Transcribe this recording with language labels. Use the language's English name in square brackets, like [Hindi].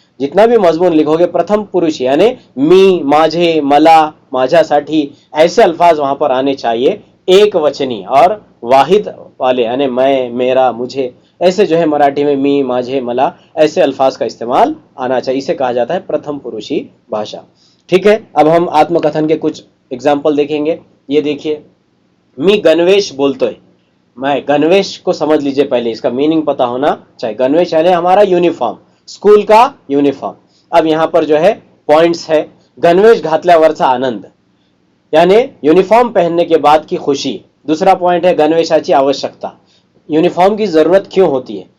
[Hindi] जितना भी मजमून लिखोगे प्रथम पुरुष यानी मी, माझे, मला, माझ्यासाठी, ऐसे अल्फाज वहां पर आने चाहिए, एक वचनी और वाहिद वाले यानी मैं, मेरा, मुझे, ऐसे जो है मराठी में मी, माझे, मला, ऐसे अल्फाज का इस्तेमाल आना चाहिए। इसे कहा जाता है प्रथम पुरुषी भाषा। ठीक है, अब हम आत्मकथन के कुछ एग्जाम्पल देखेंगे। ये देखिए, [Marathi] मी गणवेश बोलतोय। [Hindi] मैं गणवेश को समझ लीजिए, पहले इसका मीनिंग पता होना चाहिए। गणवेश यानी हमारा यूनिफॉर्म, स्कूल का यूनिफॉर्म। अब यहाँ पर जो है पॉइंट्स है, [Marathi] गणवेश घातल्यावरचा आनंद [Hindi] यानी यूनिफॉर्म पहनने के बाद की खुशी। दूसरा पॉइंट है [Marathi] गणवेशाची आवश्यकता, [Hindi] यूनिफॉर्म की जरूरत क्यों होती है।